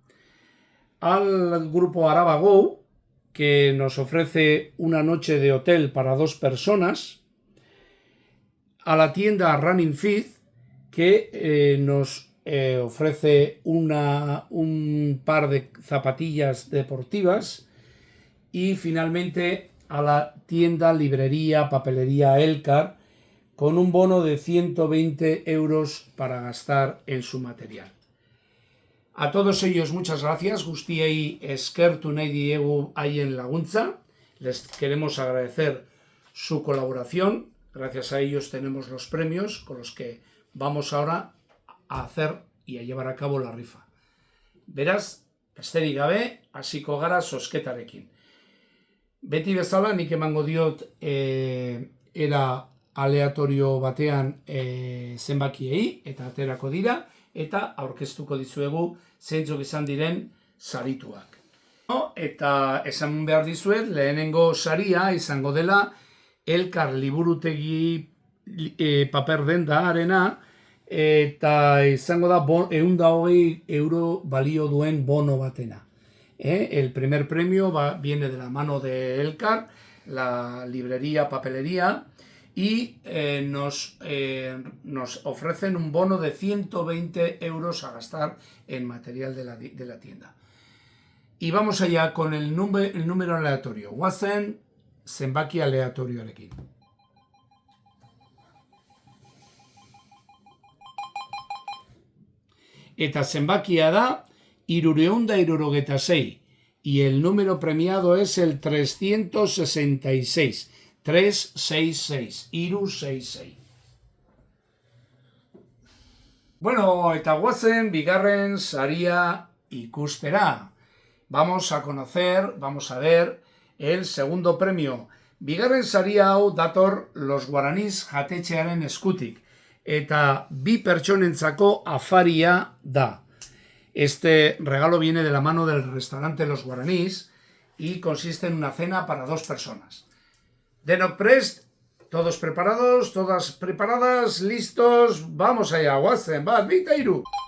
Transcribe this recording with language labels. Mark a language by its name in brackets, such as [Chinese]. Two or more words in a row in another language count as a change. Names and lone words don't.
[Spanish] al grupo Arabago, que nos ofrece una noche de hotel para 2 personas, a la tienda Running Fit, que nos ofrece un par de zapatillas deportivas, y finalmente a la tienda Librería Papelería Elkar, con un bono de 120 euros para gastar en su material. A todos ellos muchas gracias, [Basque] guztiei eskertu nahi diegu haien laguntza, [Spanish] les queremos agradecer su colaboración, gracias a ellos tenemos los premios con los que vamos ahora a hacer y a llevar a cabo la rifa. [Basque] Beraz, besterik gabe, hasiko gara zozketarekin. Beti bezala nik emango diot era aleatorio batean zenbakiei, eta aterako dira, eta aurkeztuko dizuegu zeintzuk izan diren sarituak. Eta esan behar dizuet, lehenengo saria izango dela Elkar liburutegi paper dendaarena, eta izango da 120 euro balio duen bono batena. [Spanish] El primer premio viene de la mano de Elkar, la librería papelería, y nos ofrecen un bono de 120 euros a gastar en material de la tienda. Y vamos allá con el número aleatorio. [Basque] Guazen zenbaki aleatorioarekin. Eta zenbakia da 376, [Spanish] y el número premiado es el 366. 366, [Basque] Iru 66. Bueno, eta guazen bigarren saria ikustera. [Spanish] Vamos a ver el segundo premio. [Basque] Bigarren saria hau dator Los Guaranís jatetxearen eskutik, eta 2 pertsonentzako afaria da. [Spanish] Este regalo viene de la mano del restaurante Los Guaranís y consiste en una cena para 2 personas. [Basque] Denok prest, [Spanish] todos preparados, todas preparadas, listos, vamos allá, [Basque] guazen, bat, bita, hiru.